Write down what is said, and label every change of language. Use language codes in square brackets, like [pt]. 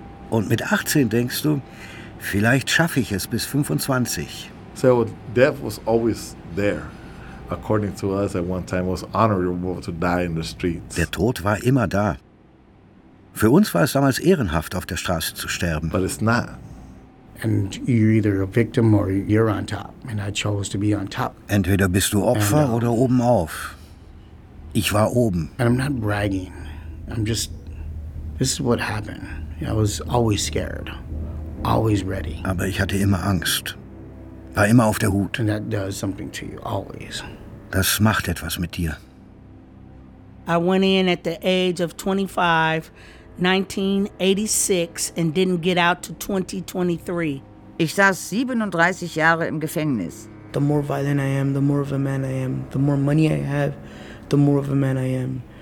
[de] Und mit 18 denkst du, vielleicht schaffe ich es bis 25. [en] So death was always there. According to us, at one time was honorable to die in the streets. [de] Der Tod war immer da. Für uns war es damals ehrenhaft, auf der Straße zu sterben. [en] But it's not. And you're either a victim or you're on top. And I chose to be on top. [de] Entweder bist du Opfer oder oben auf. Ich war oben. [en] And I'm not bragging. I'm just. This is what happened. I was always scared, always ready. [de] Aber ich hatte immer Angst, war immer auf der Hut. [en] And that does something to you, always. [de] Das macht etwas mit dir. [en] I went in at the age of 25, 1986, and didn't get out to 2023. [de] Ich saß 37 Jahre im Gefängnis. [en] The more violent I am, the more of a man I am. The more money I have, the more of a man I am.